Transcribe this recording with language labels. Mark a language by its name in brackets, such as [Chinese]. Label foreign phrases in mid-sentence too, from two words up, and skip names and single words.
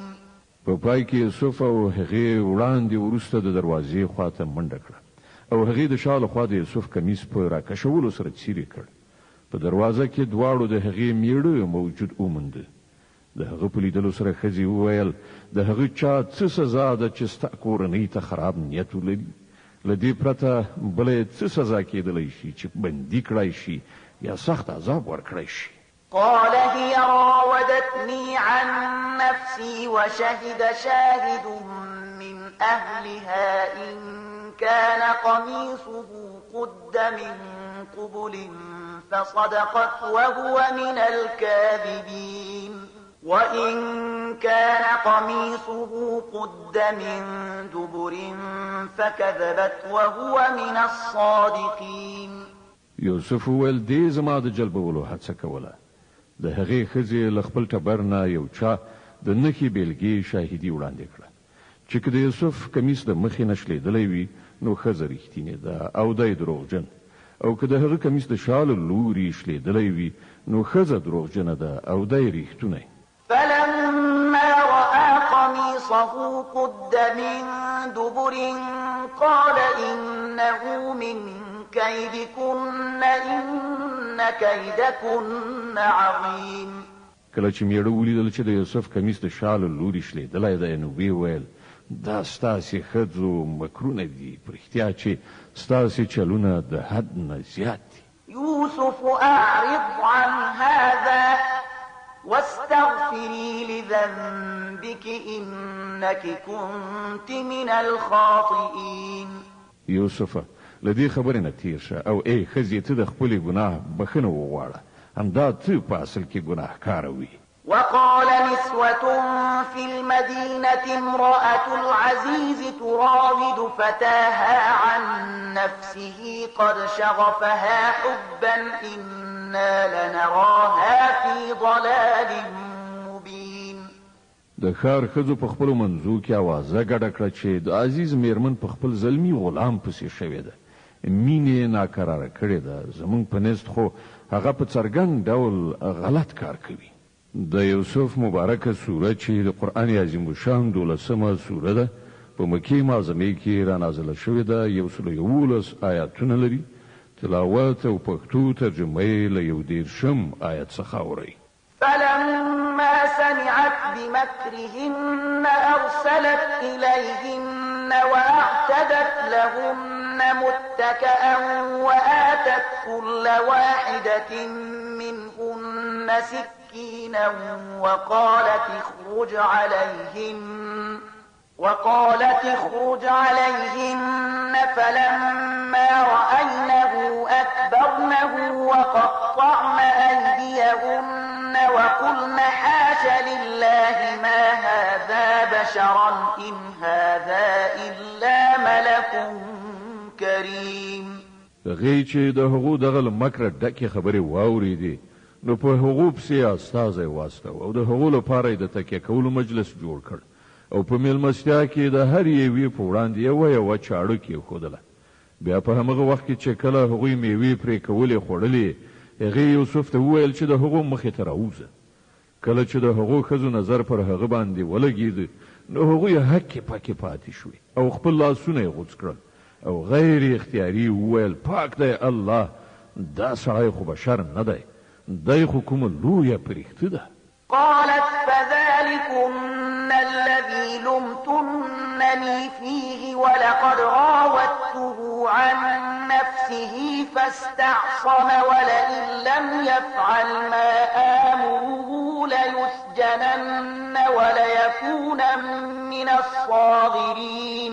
[Pashto] په پای کې یوسف او هغې وړاندې وروسته د دروازې خواته منډه کړه او هغې د شا له خوا د یوسف کمیس په راکشولو سره څیرې کړ. په دروازه کې دواړو د هغې میړه موجود ومونده. د هغه په لیدلو سره ښځې وویل د هغه چا څه سزا ده چې ستا کورنۍ ته خراب نیت ولري؟ له دې پرته بله څه سزا کېدلی شي چې بندي کړی شي یا سخت عذاب ورکړی شي؟ [Arabic] قال هي راودتني عن نفسي وشهد شاهد من أهلها إن كان قميصه قد من قبل فصدقت وهو من الكاذبين وإن كان قميصه قد من دبر فكذبت وهو من الصادقين. [Pashto] یوسف وویل دې زما د جلبولو هڅه کوله. د هغې ښځې له خپل ټبر نه یو چا د نښې بیلګې شاهدي وړاندې کړه چې که د یوسف کمیس د مخې نه شلېدلی وي نو ښځه رښتینې ده او دی دروغجن، او که د هغه کمیس د شا له لوري شلېدلی وي نو ښځه دروغجنه ده او دی رښتونی. [Arabic] فلما رأى قميصه قد من دبر قال إنه من كيدكن إن كيدكن عظيم. [Pashto] کله چې میړه ولیدل چې د یوسف کمیس د شا له لوري شلېدلی دی نو ویې ویل دا ستاسې ښځو مکرونه دي، په رښتیا چې ستاسې چلونه د حد نه زیات دي. [Arabic] يوسف أعرض عن هذا واستغفري لذنبك إنك كنت من الخاطئين. [Pashto] یوسفه لدی خبرې نه تیر شه او ای خزی ته د خپل ګناه بخنه وغواړه، همدا ته په اصل کې ګناهکار وي. [Arabic] وقال نسوة في المدينة امرأة العزيز تراود فتاها عن نفسه قد شغفها حبا إنا لنراها في ضلال مبين. [Pashto] د ښار ښځو په خپلو منځو کې اوازه ګډه کړه چې د عزیز میرمن په خپل زلمی غلام پسې شوې ده، مینې ناکراره کړې ده، زمونږ په نزد خو هغه په څرګند ډول غلط کار کوي. د یوسف مبارکه سوره چې د قرآن عظیم الشان 12مه سوره ده، په مکې معظمې کې را نازله شوې ده، 111 آیاتونه لري. تلاوت او پښتو ترجمه یې له 11 آیت څخه اورئ. [Arabic] فلما سمعت بمكرهن أرسلت إليهن وأعتدت لهن متكئا وآتت كل واحدة منهن سكينا وقالت اخرج عليهن فلما رأينه أكبرنه وقطعن أيديهن وقلن حاش لله ما هذا بشرا إن هذا إلا ملك كريم. [Pashto] غي چې د هغو دغه مکر ډکې خبرې واورېدې نو په هغو پسې استازی واستو او د هغو لپاره د تکیه کولو مجلس جوړ کړ او په میلمستیا کې د هر یوې په وړاندې یوه چاړه کېښودله. بیا په همغه وخت کې چې کله هغوی میوې پرې کولې خوړلې، هغې یوسف ته وویل چې د هغو مخې ته راوځه. کله چې د هغو ښځو نظر پر هغه باندې ولګېد نو هغوی هکې پکې پاتې شوې او خپل لاسونه یې غوڅ کړل او غیر اختیاري وویل پاک دی الله، دا سړی خو بشر نه دی، دی خو کومه لویه پرښته ده. [Arabic] قالت فذلكن الذي لمتنني فيه ولقد راودته عن نفسه فاستعصم ولئن لم يفعل ما آمره ليسجنن وليكون من الصاغرين.